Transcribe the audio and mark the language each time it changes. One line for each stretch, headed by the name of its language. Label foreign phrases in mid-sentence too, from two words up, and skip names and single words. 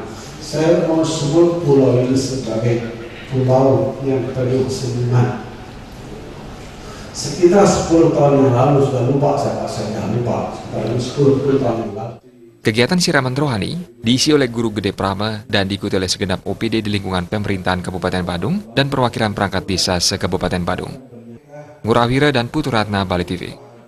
Indonesian: Saya mau sebut pulau ini sebagai pulau yang penuh senyuman. Sekitar 10 tahun yang lalu sudah lupa, saya lupa. Sekitar 10 tahun yang lalu. Kegiatan siraman rohani diisi oleh Guru Gede Prama dan diikuti oleh segenap OPD di lingkungan pemerintahan Kabupaten Badung dan perwakilan perangkat desa se-Kabupaten Badung. Ngurawira dan Putu Ratna, Bali TV.